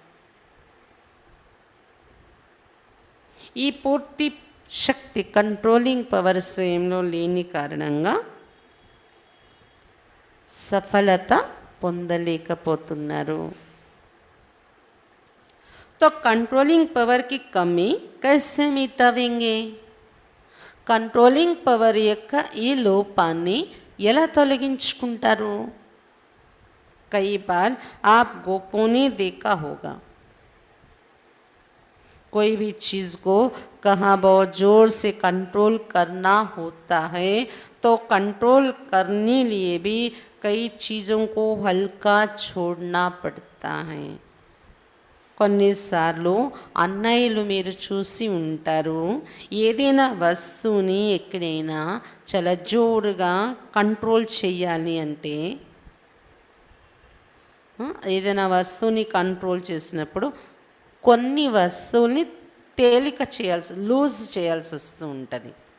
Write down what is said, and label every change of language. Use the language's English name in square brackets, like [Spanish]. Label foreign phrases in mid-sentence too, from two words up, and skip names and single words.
[Telugu] ఈ పూర్తి శక్తి [English] controlling power [Telugu] స్వయంలో లేని కారణంగా సఫలత పొందలేకపోతున్నారు. [Hindi] तो [English] controlling power [Hindi] की कमी कैसे मिटावेंगे? [English] controlling power [Telugu] యొక్క ఈ లోపాన్ని ఎలా తొలగించుకుంటారు? [Hindi] कई बार आप गोपों ने देखा होगा, कोई भी चीज़ को कहाँ बहुत ज़ोर से कंट्रोल करना होता है तो कंट्रोल करने लिए भी कई चीज़ों को हल्का छोड़ना पड़ता है। [Telugu] కొన్నిసార్లు అన్నయ్యలు మీరు చూసి ఉంటారు, ఏదైనా వస్తువుని ఎక్కడైనా చాలా జోరుగా కంట్రోల్ చేయాలి అంటే, ఏదైనా వస్తువుని కంట్రోల్ చేసినప్పుడు కొన్ని వస్తువుల్ని తేలిక లూజ్ చేయాల్సి వస్తూ ఉంటుంది.